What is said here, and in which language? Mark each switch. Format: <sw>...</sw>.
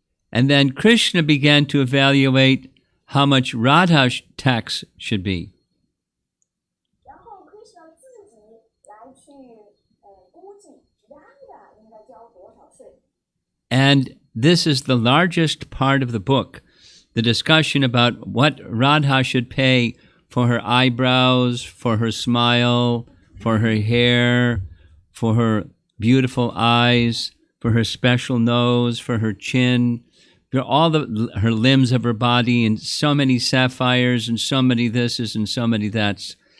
<en>And then Krishna began to evaluate how much Radha's tax should be.</en> <zh>然后 Krishna 自己来去估计 Radha 应该交多少税。</zh> <en>And this is the largest part of the book, the discussion about what Radha should pay for her eyebrows, for her smile, for her hair, for her beautiful eyes, for her special nose, for her chin, for all her limbs of her body, and so many sapphires, and so many thises, and so many that's.</en>